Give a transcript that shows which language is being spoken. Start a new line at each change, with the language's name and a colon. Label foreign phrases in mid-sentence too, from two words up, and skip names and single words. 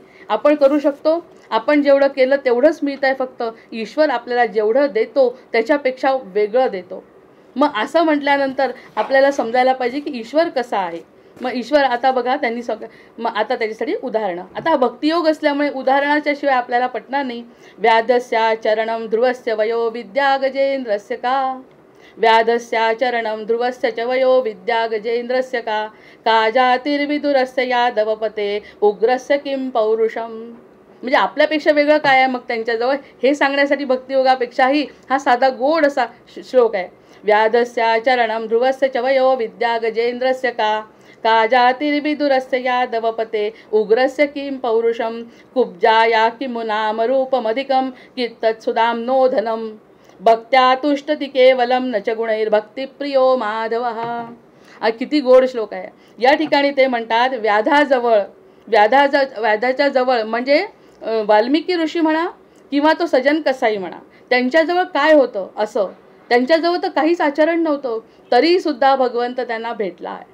Marathi: आपण करू शकतो, आपण जेवढं केलं तेवढंच मिळत आहे फक्त. ईश्वर आपल्याला जेवढं देतो त्याच्यापेक्षा वेगळं देतो. मग असं म्हटल्यानंतर आपल्याला समजायला पाहिजे की ईश्वर कसा आहे. मग ईश्वर आता बघा त्यांनी मग आता त्याच्यासाठी उदाहरणं. आता भक्तियोग असल्यामुळे उदाहरणाच्या शिवाय आपल्याला पटणार नाही.
Sanskrit: व्याधस्या चरणम ध्रुवस्य वयो विद्या गजेंद्रस्य का. व्याधस्या चरणम ध्रुवस्य च वयो विद्या गजेंद्रस्य का. का जातिर्विदुरस्य यादवपते उग्रस्य किं पौरुषम.
Marathi: म्हणजे आपल्यापेक्षा वेगळं काय आहे मग त्यांच्याजवळ, हे सांगण्यासाठी भक्तियोगापेक्षाही हा साधा गोड असा श्लोक आहे.
Sanskrit: व्याधस्या चरणम ध्रुवस्य च वयो विद्या गजेंद्रस्य का. का जातिर्विदुरस्य यादवपते उग्रस्य किं पौरुषम. कुब्जाया किमुनाम रूपमधिकम कित्तत्सुदाम नो धनम. भक्त्या तुष्टती केवलम न च गुणैर भक्तिप्रियो माधवः.
Marathi: हा किती गोड श्लोक आहे. या ठिकाणी ते म्हणतात व्याधाच्या जवळ म्हणजे वाल्मिकी ऋषी म्हणा किंवा तो सजन कसाई म्हणा, त्यांच्याजवळ काय होतं असं, त्यांच्याजवळ तर काहीच आचरण नव्हतं, तरीसुद्धा भगवंत त्यांना भेटला आहे.